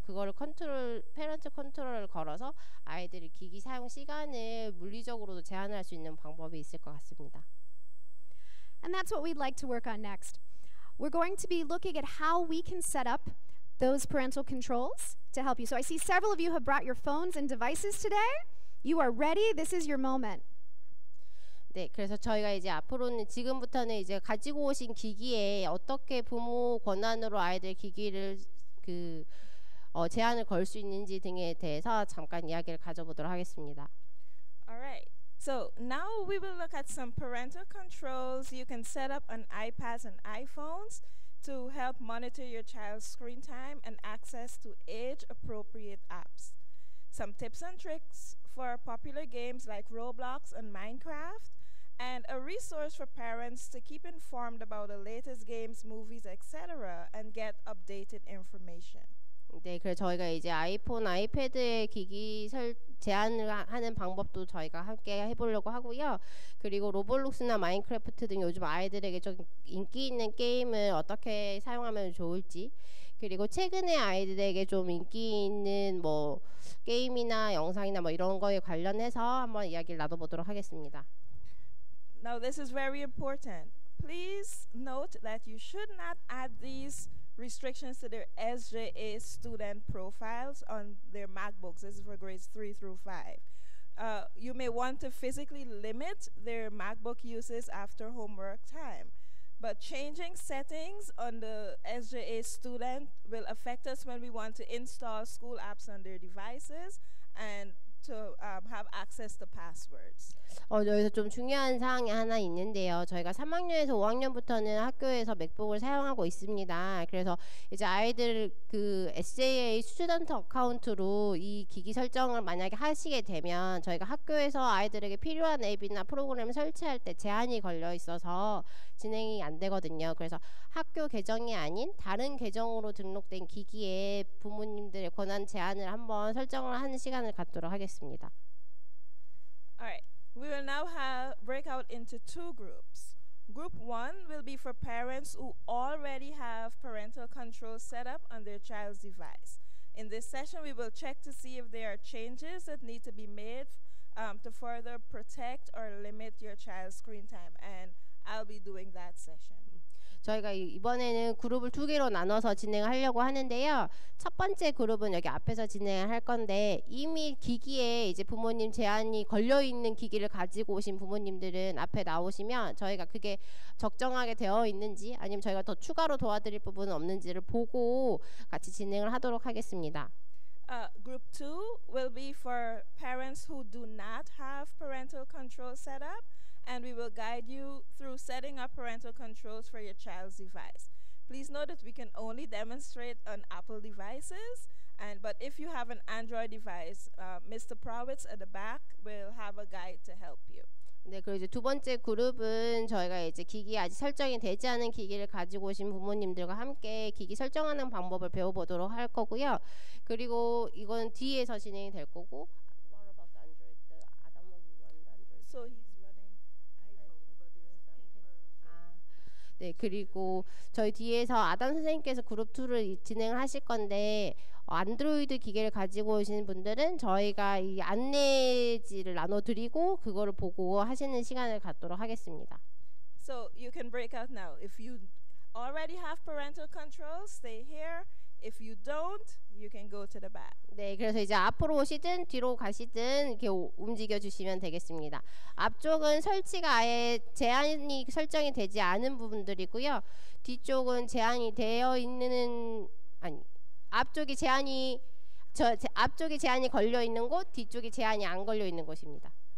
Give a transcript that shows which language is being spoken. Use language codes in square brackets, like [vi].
[ko] 그거를 페런트 컨트롤을 걸어서 아이들이 기기 사용 시간을 물리적으로도 제한할 수 있는 방법이 있을 것 같습니다. [en] And that's what we'd like to work on next. We're going to be looking at how we can set up those parental controls to help you. So I see several of you have brought your phones and devices today. You are ready. This is your moment. [ko] 네, 그래서 저희가 이제 앞으로는 지금부터는 이제 가지고 오신 기기에 어떻게 부모 권한으로 아이들 기기를 제한을 걸 수 있는지 등에 대해서 잠깐 이야기를 가져보도록 하겠습니다. [en] All right. So now we will look at some parental controls you can set up on iPads and iPhones to help monitor your child's screen time and access to age-appropriate apps. Some tips and tricks for popular games like Roblox and Minecraft, and a resource for parents to keep informed about the latest games, movies, etc. and get updated information. [ko] 네, 그래서 저희가 이제 아이폰, 아이패드의 기기 제한을 하는 방법도 저희가 함께 해보려고 하고요. 그리고 로블록스나 마인크래프트 등 요즘 아이들에게 좀 인기 있는 게임을 어떻게 사용하면 좋을지, 그리고 최근에 아이들에게 좀 인기 있는 뭐 게임이나 영상이나 뭐 이런 거에 관련해서 한번 이야기를 나눠보도록 하겠습니다. [en] Now this is very important. Please note that you should not add these restrictions to their SJA student profiles on their MacBooks. This is for grades 3 through 5. You may want to physically limit their MacBook uses after homework time. But changing settings on the SJA student will affect us when we want to install school apps on their devices and to have access to passwords. [ko] 여기서 좀 중요한 사항이 하나 있는데요. 저희가 3학년에서 5학년부터는 학교에서 맥북을 사용하고 있습니다. 그래서 이제 아이들 그 SJA 스튜던트 어카운트로 이 기기 설정을 만약에 하시게 되면 저희가 학교에서 아이들에게 필요한 앱이나 프로그램을 설치할 때 제한이 걸려 있어서 진행이 안 되거든요. 그래서 학교 계정이 아닌 다른 계정으로 등록된 기기에 부모님들의 권한 제한을 한번 설정을 하는 시간을 갖도록 하겠습니다. [en] Alright, we will now break out into two groups. Group 1 will be for parents who already have parental control set up on their child's device. In this session, we will check to see if there are changes that need to be made to further protect or limit your child's screen time, and I'll be doing that session. [ko] 저희가 이번에는 그룹을 2개로 나눠서 진행하려고 하는데요. 첫 번째 그룹은 여기 앞에서 진행할 건데 이미 기기에 이제 부모님 제한이 걸려 있는 기기를 가지고 오신 부모님들은 앞에 나오시면 저희가 그게 적정하게 되어 있는지 아니면 저희가 더 추가로 도와드릴 부분은 없는지를 보고 같이 진행을 하도록 하겠습니다. [en] Group 2 will be for parents who do not have parental control set up, and we will guide you through setting up parental controls for your child's device. Please note that we can only demonstrate on Apple devices, but if you have an Android device, Mr. Prowitz at the back will have a guide to help you. [ko] 네, 그리고 이제 두 번째 그룹은 저희가 이제 기기 아직 설정이 되지 않은 기기를 가지고 오신 부모님들과 함께 기기 설정하는 방법을 배워보도록 할 거고요. 그리고 이건 뒤에서 진행이 될 거고. [en] What about Android? Adam will run the Android. So he's running iPhone, but there's a paper. [ko] 네, 그리고 저희 뒤에서 아담 선생님께서 그룹 2를 진행을 하실 건데 안드로이드 기계를 가지고 오신 분들은 저희가 이 안내지를 나눠드리고 그거를 보고 하시는 시간을 갖도록 하겠습니다. [en] So you can break out now. If you already have parental controls, stay here. If you don't, you can go to the back. [ko] 네, 그래서 이제 앞으로 오시든 뒤로 가시든 이렇게 움직여 주시면 되겠습니다. 앞쪽은 설치가 아예 제한이 설정이 되지 않은 부분들이고요. 뒤쪽은 제한이 되어 있는 앞쪽이 제한이 앞쪽이 제한이 걸려 있는 곳, 뒤쪽이 제한이 안 걸려 있는 곳입니다.